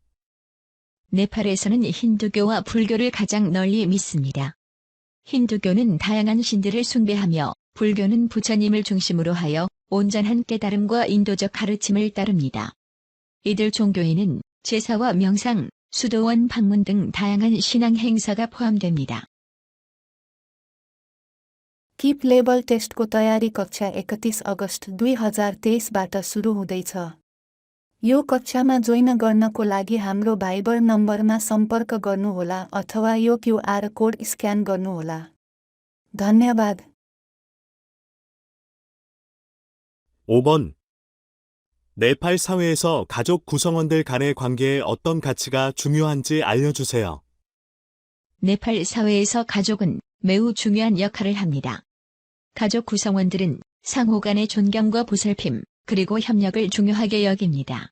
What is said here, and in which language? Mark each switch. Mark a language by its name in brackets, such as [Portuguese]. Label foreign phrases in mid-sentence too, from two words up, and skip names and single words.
[Korean] 네팔에서는 힌두교와 불교를 가장 널리 믿습니다. 힌두교는 다양한 신들을 숭배하며 불교는 부처님을 중심으로 하여 온전한 깨달음과 인도적 가르침을 따릅니다. 이들 종교에는 제사와 명상, 수도원 방문 등 다양한 신앙 행사가 포함됩니다. [Nepali] किप लेबल टेस्टको तयारी कक्षा 31 अगस्त 2023बाट सुरु हुँदैछ। यो कक्षामा जोइन गर्नको लागि हाम्रो भाइबर नम्बरमा सम्पर्क गर्नुहोला अथवा यो [English] QR code scan [Nepali] गर्नुहोला। धन्यवाद। [Korean] 5번. 네팔 사회에서 가족 구성원들 간의 관계에 어떤 가치가 중요한지 알려주세요. 네팔 사회에서 가족은 매우 중요한 역할을 합니다. 가족 구성원들은 상호 간의 존경과 보살핌, 그리고 협력을 중요하게 여깁니다.